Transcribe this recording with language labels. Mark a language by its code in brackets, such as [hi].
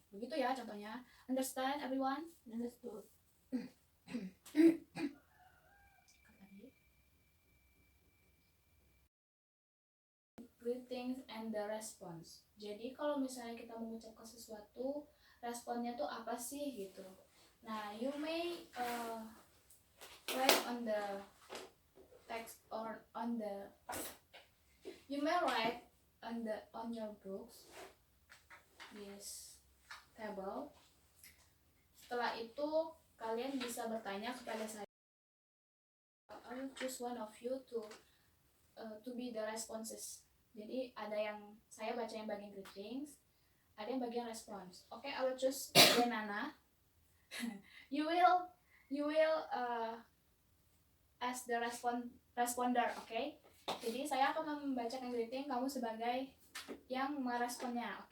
[id] Begitu ya contohnya. [en] Understand everyone? Understood. Greetings and the response. [id] Jadi kalau misalnya kita mengucapkan sesuatu, responnya tuh apa sih gitu. [en] Nah, you may write on the text or on the you may write on your books this table. [id] Setelah itu kalian bisa bertanya kepada saya. [en] I will choose one of you to be the responses. [id] Jadi ada yang saya baca yang bagian greetings, ada yang bagian response. [en] Okay, I will choose Renana. you will as the responder, okay? [id] Jadi saya akan membacakan greeting, kamu sebagai yang meresponnya, oke?